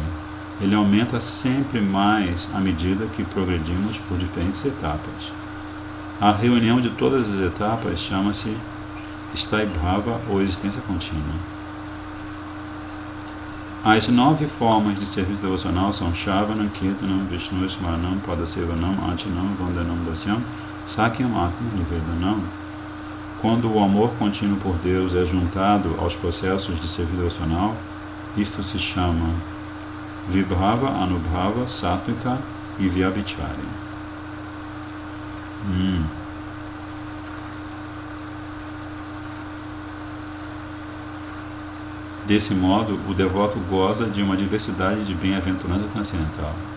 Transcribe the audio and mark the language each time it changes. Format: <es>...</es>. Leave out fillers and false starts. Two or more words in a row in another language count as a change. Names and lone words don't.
<pt>Ele aumenta sempre mais à medida que progredimos por diferentes etapas. A reunião de todas as etapas chama-se Staibhava ou existência contínua. As 9 formas de serviço devocional são</pt> <sa>श्रवणम् कीर्तनम् विष्णु स्मरणम् पादसेवनम् अर्चनम् वन्दनम् दास्यम् सख्यम् आत्म निवेदनम्.</sa> <pt>Quando o amor contínuo por Deus é juntado aos processos de serviço devocional, isto se chama</pt> <sa>विभाव अनुभाव सात्त्विक</sa> <pt>e Vyabhichari. Desse modo, o devoto goza de uma diversidade de bem-aventurança transcendental.</pt>